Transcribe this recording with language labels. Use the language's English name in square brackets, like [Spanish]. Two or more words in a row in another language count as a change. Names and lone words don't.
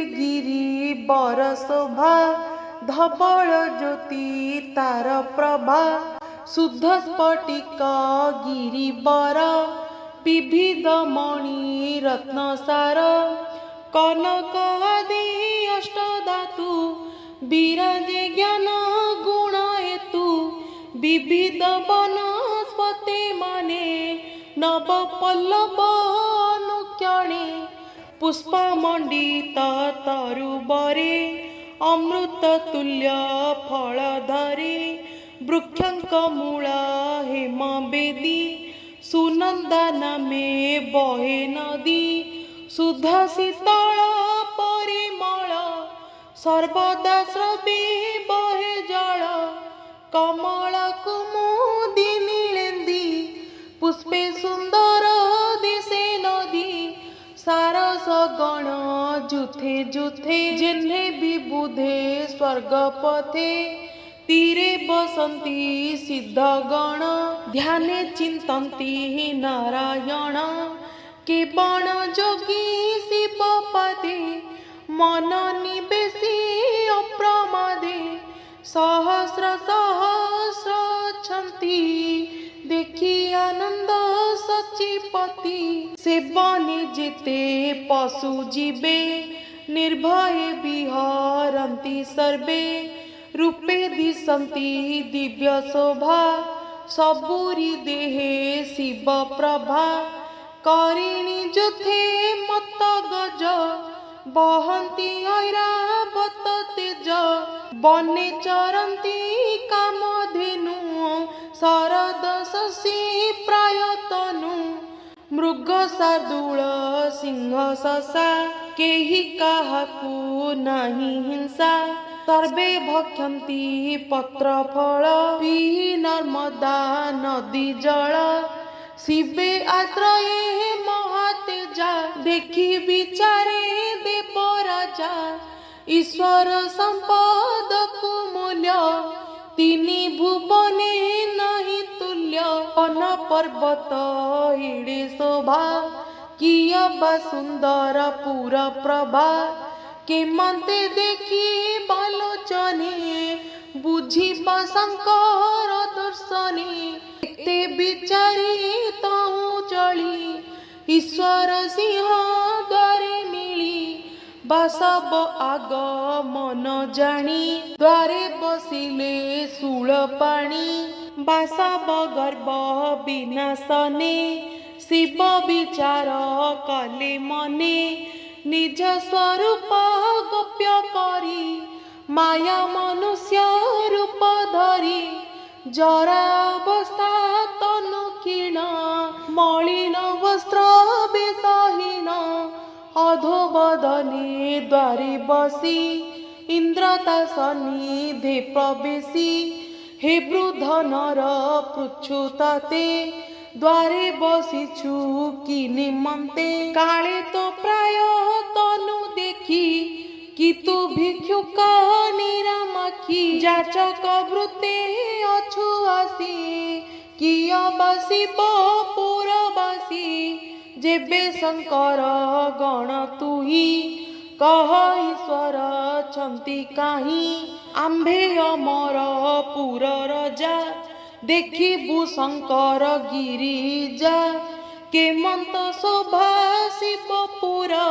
[Odia] ଗିରି ବର ଶୋଭା ଧବଳ ଜ୍ୟୋତି ତାର ପ୍ରଭା ଶୁଦ୍ଧ ସ୍ଫଟିକ ଗିରିବର ବିବିଧ ମଣି ରତ୍ନସାର କନକ ଆଦି ଅଷ୍ଟଧାତୁ ବିରାଜେ ଜ୍ଞାନ ଗୁଣ ହେତୁ ବିବିଧ ବନସ୍ପତି ମାନେ ନବ ପଲ୍ଲବ ଅନୁକ୍ଷଣେ ପୁଷ୍ପମଣ୍ଡିତ ତରୁବରେ ଅମୃତ ତୁଲ୍ୟ ଫଳ ଧରେ ବୃକ୍ଷଙ୍କ ମୂଳା ହେମ ବେଦୀ ସୁନନ୍ଦା ନାମେ ବହେ ନଦୀ ଶୁଦ୍ଧ ଶୀତଳ ପରିମଳ ସର୍ବଦା ସ୍ରବି ବହେ ଜଳ କମଳ କୁମୁଦିନୀ ଲେନ୍ଦୀ ପୁଷ୍ପେ ସୁନ୍ଦର ଦିଶେ ନଦୀ ସାରସ ଗଣ ଯୂଥେ ଯୂଥେ ଜିନ୍ହେ ବିବୁଧେ ସ୍ୱର୍ଗ ପଥେ ତୀରେ ବସନ୍ତି ସିଦ୍ଧ ଗଣ ଧ୍ୟାନେ ଚିନ୍ତନ୍ତି ନାରାୟଣ କେବଣ ଯୋଗୀ ଶିବ ପଦେ ମନ ନିବେଶି ଅପ୍ରମାଦେ ସହସ୍ର ସହସ୍ର ଛନ୍ତି ଦେଖି ଆନନ୍ଦ ଶଚିପତି ସେବନେ ଯେତେ ପଶୁ ଜୀବେ ନିର୍ଭୟ ବିହରନ୍ତି ସର୍ବେ ରୂପେ ଦିଶନ୍ତି ଦିବ୍ୟ ଶୋଭା ସବୁରି ଦେହେ ଶିବ ପ୍ରଭା କରିଣୀ ଯୂଥେ ମତ ଗଜ ବହନ୍ତି ଐରାବତ ତେଜ ବନେ ଚରନ୍ତି କାମଧେନୁ ଶରଦ ଶଶି ପ୍ରାୟତନୁ ମୃଗ ଶାର୍ଦ୍ଦୂଳ ସିଂହ ଶଶା କେହି କାହାକୁ ନାହିଁ ହିଂସା ସର୍ବେ ଭକ୍ଷନ୍ତି ପତ୍ର ଫଳ ପିଇ ନର୍ମଦା ନଦୀ ଜଳ ଶିବେ ଆଶ୍ରୟେ ମହାତେଜା ଦେଖି ବିଚାରେ ଦେବ ରାଜା ଈଶ୍ୱର ସମ୍ପଦ କୁ ମୂଲ୍ୟ ତିନି ଭୁବନେ ନାହିଁ ତୁଲ୍ୟ ଅନ ପର୍ବତ ହିଡ଼େ ଶୋଭା କିଅ ବା ସୁନ୍ଦର ପୁର ପ୍ରଭା କେମନ୍ତେ ଦେଖି ବାଳୋଚନେ ବୁଝିବା ଶଙ୍କର ଦର୍ଶନେ ଏତେ ବିଚାରି ତହୁଁ ଚଳି ଈଶ୍ୱର ସିଂହ ଦ୍ୱାରେ ମିଳି ବାସବ ଆଗ ମନ ଜାଣି ଦ୍ୱାରେ ବସିଲେ ଶୂଳ ପାଣି ବାସବ ଗର୍ଭ ବିନାଶନେ ଶିବ ବିଚାର କଲେ ମନେ ନିଜ ସ୍ୱରୂପ ଗୋପ୍ୟ କରି ମାୟା ମନୁଷ୍ୟ ରୂପ ଧରି ଜରା ଅବସ୍ଥା ତନୁ କ୍ଷୀଣ ମଳିନ ବସ୍ତ୍ର ବେଶହୀନ ଅଧୋବଦନେ ଦ୍ୱାରେ ବସି ଇନ୍ଦ୍ରତା ସନ୍ନିଧେ ପ୍ରବେଶି ହେ ବୃଦ୍ଧ ନର ପୃଚ୍ଛୁ ତାତେ ଦ୍ୱାରେ ବସିଛୁ କି ନିମନ୍ତେ କାଳେ ତୋ ପ୍ରାୟ ତନୁ ଦେଖି କି ତୁ ଭିକ୍ଷୁକ ନିରାମଖୀ ଯାଚକ ବୃତ୍ତେ ଅଛୁ ଆସି କିଅ ବସିବ ପୁରବାସୀ ଯେବେ ଶଙ୍କର ଗଣ ତୁହି କହ ଈଶ୍ୱର ଛନ୍ତି କାହିଁ ଆମ୍ଭେ ଅମର ପୁର ରଜା ଦେଖିବୁ ଶଙ୍କର ଗିରିଜା କେମନ୍ତ ଶୋଭା ଶିବପୁର